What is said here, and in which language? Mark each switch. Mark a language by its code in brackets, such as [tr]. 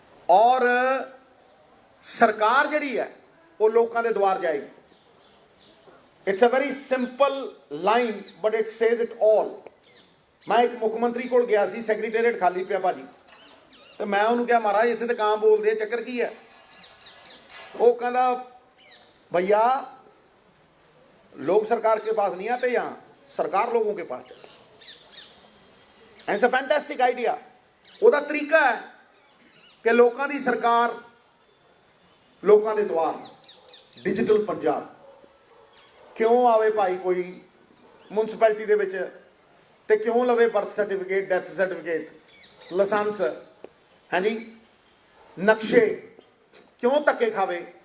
[pa] ਔਰ ਸਰਕਾਰ ਜਿਹੜੀ ਹੈ ਉਹ ਲੋਕਾਂ ਦੇ ਦੁਆਰ ਜਾਏਗੀ। [en] It's a very simple line but it says it all. [pa] ਮੈਂ ਇੱਕ ਮੁੱਖ ਮੰਤਰੀ ਕੋਲ ਗਿਆ ਸੀ, ਸੈਕਟਰੀਏਟ ਖਾਲੀ ਪਿਆ ਭਾਜੀ, ਤੇ ਮੈਂ ਉਹਨੂੰ ਕਿਹਾ ਮਹਾਰਾਜ ਇੱਥੇ ਤਾਂ ਕਾਂ ਬੋਲਦੇ ਆ, ਚੱਕਰ ਕੀ ਹੈ? ਉਹ ਕਹਿੰਦਾ [hi] भैया लोग सरकार के पास नहीं आते, यहाँ सरकार लोगों के पास चलती। [en] It's a fantastic idea. [pa] ਉਹਦਾ ਤਰੀਕਾ ਹੈ ਕਿ ਲੋਕਾਂ ਦੀ ਸਰਕਾਰ ਲੋਕਾਂ ਦੇ ਦੁਆਰ, ਡਿਜੀਟਲ ਪੰਜਾਬ। ਕਿਉਂ ਆਵੇ ਭਾਈ ਕੋਈ ਮਿਊਨਿਸਪੈਲਿਟੀ ਦੇ ਵਿੱਚ ਤੇ ਕਿਉਂ ਲਵੇ birth certificate, death certificate, licence, ਹਾਂਜੀ ਨਕਸ਼ੇ, ਕਿਉਂ ਧੱਕੇ ਖਾਵੇ?